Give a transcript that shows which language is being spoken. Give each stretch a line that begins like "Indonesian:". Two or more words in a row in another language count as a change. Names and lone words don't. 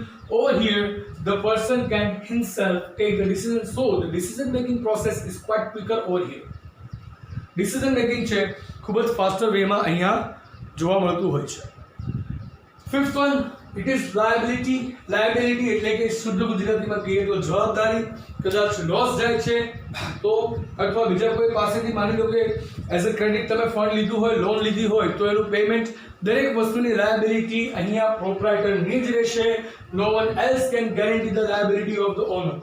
English: Over here the person can himself take the decision, so the decision making process is quite quicker over here. Decision making
Gujarati: છે ખૂબ જ
English: faster way
Gujarati: માં અહીંયા જોવા મળતું હોય છે.
English: Fifth one, it is liability.
Gujarati: Liability એટલે કે શુદ્ધ ગુજરાતીમાં કહીએ તો જવાબદારી. કદાચ લોસ જાય છે તો અથવા બીજા કોઈ પાસેથી માની લો કે
English: as a credit
Gujarati: તમે ફંડ લીધું હોય લોન લીધી હોય તો એનું પેમેન્ટ દરેક વસ્તુની લાયબિલિટી અહીંયા પ્રોપ્રાઇટરની જ રહેશે.
English: No one else can guarantee the liability of the owner.